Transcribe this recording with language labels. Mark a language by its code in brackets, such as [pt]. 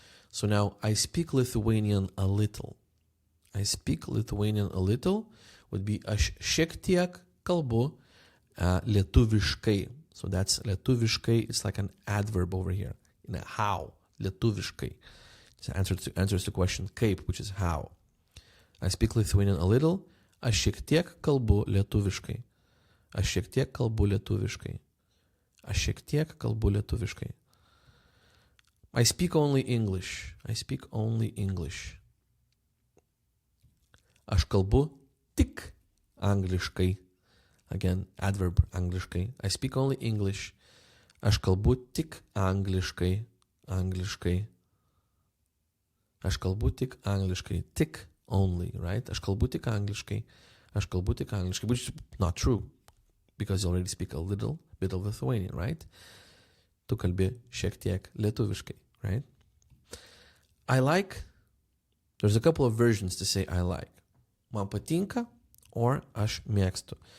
[en] So now I speak Lithuanian a little. I speak Lithuanian a little would be [lt] aš šiek tiek kalbu lietuviškai. [en] So that's lietuviškai, it's like an adverb over here. How? Lietuviškai. It's answers the question kaip, which is how. I speak Lithuanian a little. [lt] Aš šiek tiek kalbu lietuviškai. Aš šiek tiek kalbu lietuviškai. Aš šiek tiek kalbu lietuviškai. [en] I speak only English. I speak only English. [lt] Aš kalbu tik angliškai. [en] Again, adverb [lt] angliškai. [en] I speak only English. [lt] Aš kalbu tik angliškai. Angliškai. Aš kalbu tik angliškai. Tik [en] only, right? [lt] Aš kalbu tik angliškai. Aš kalbu tik angliškai, [en] which is not true because you already speak a little bit of Lithuanian, right? [lt] Tu kalbi šiek tiek lietuviškai, [en] right? I like, there's a couple of versions to say I like. [lt] Man patinka or aš mėgstu.